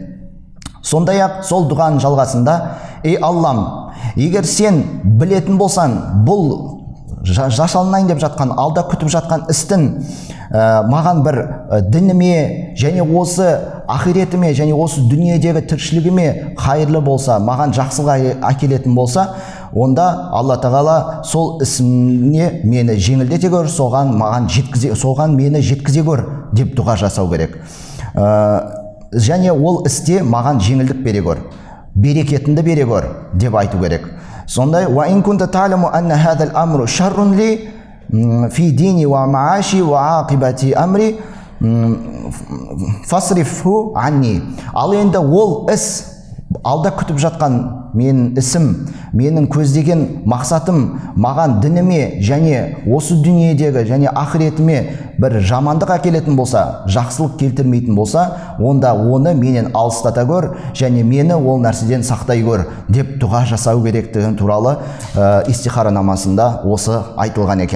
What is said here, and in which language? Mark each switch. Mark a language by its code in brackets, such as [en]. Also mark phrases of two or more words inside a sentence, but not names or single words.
[kk] Сондай-ақ сол дұғаның жалғасында: ей Аллам, егер сен білетін болсаң, бұл жасалынайын деп жатқан, алда күтіп жатқан істің маған бір дініме, және осы ақиретіме, және осы дүниедегі тіршілігіме қайырлы болса, маған жақсыға әкелетін болса, онда Алла Тағала сол ісімне мені жеңілдете көр, соған мені жеткізе көр деп дұға жасау керек. Және ол істе маған жеңілдік бере көр, берекетінді бере көр деп айту керек. Сондай: [ar] وإن كنت تعلم أن هذا الأمر شر لي في ديني ومعاشي وعاقبة أمري فاصرفه عني. [kk] Ал енді ол іс, алда күтіп жатқан менің ісім, менің көздеген мақсатым маған дініме және осы дүниедегі және ақыретіме бір жамандық әкелетін болса, жақсылық келтірмейтін болса, онда оны менен алыстата көр және мені ол нәрседен сақтай көр деп дұға жасау керектігі туралы истихара намазында осы айтылған екен.